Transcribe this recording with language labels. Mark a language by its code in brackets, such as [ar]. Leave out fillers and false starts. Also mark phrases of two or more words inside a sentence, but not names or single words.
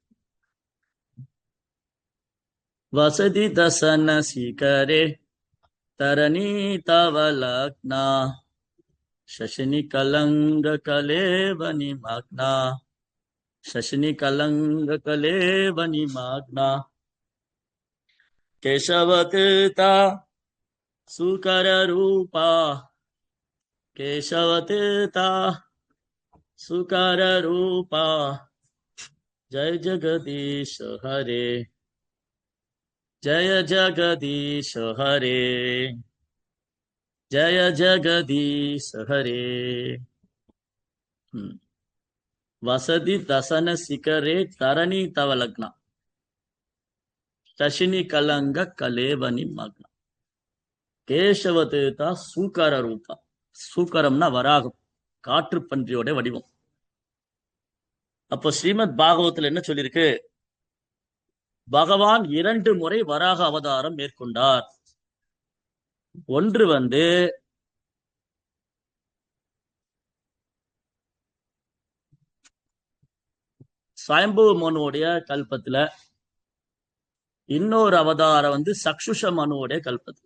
[sa] वसति दशन शिखरे धरणी तव लग्ना शशिनि कलङ्क कलेव निमग्ना शशिनि कलङ्क कलेव निमग्ना केशवधृत सूकर रूप केशवधृत सूकर रूप जय जगदीश हरे जय जगदीश हरे, जय जगदीश हरे। वसति दसन शिखरे तरणी तव लग्ना शशिनी कलंग कलेवनी मग्ना केशवधृत सूकर रूप. [ta] சூக்கரம்னா வராகம், காற்று பன்றியோட வடிவம். அப்போ ஸ்ரீமத் பாகவத்துல என்ன சொல்லியிருக்கு? பகவான் 2 முறை வராக அவதாரம் மேற்கொண்டார். ஒன்று ஸ்வயம்பு மனுவுடைய கல்பத்துல, இன்னொரு அவதாரம் சக்ஷுஷ மனுவுடைய கல்பத்துல.